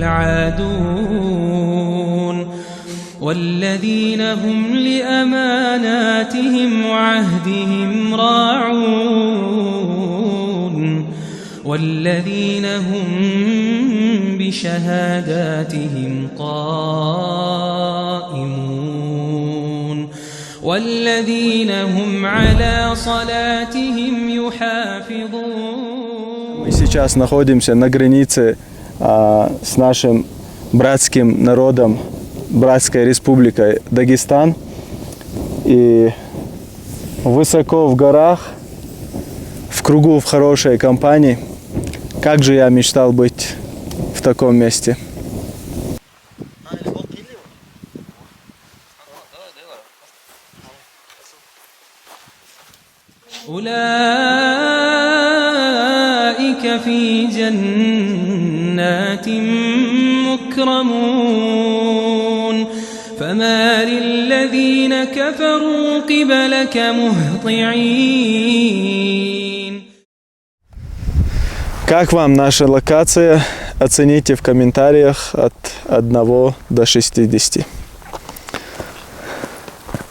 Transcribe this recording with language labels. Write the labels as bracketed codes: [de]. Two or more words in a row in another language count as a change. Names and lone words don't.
[ar] العادون والذين هم لأماناتهم وعهدهم راعون والذين هم بشهاداتهم قائمون والذين هم على صلاتهم يحافظون. [ru] Мы сейчас находимся на границе с нашим братским народом, братской республикой Дагестан. И высоко в горах, в кругу, в хорошей компании. Как же я мечтал быть в таком месте. [ar] أولئك في جنات مكرمون فما للذين كفروا قبلك مهطعين. [ru] Как вам наша локация? Оцените в комментариях от 1 до 60.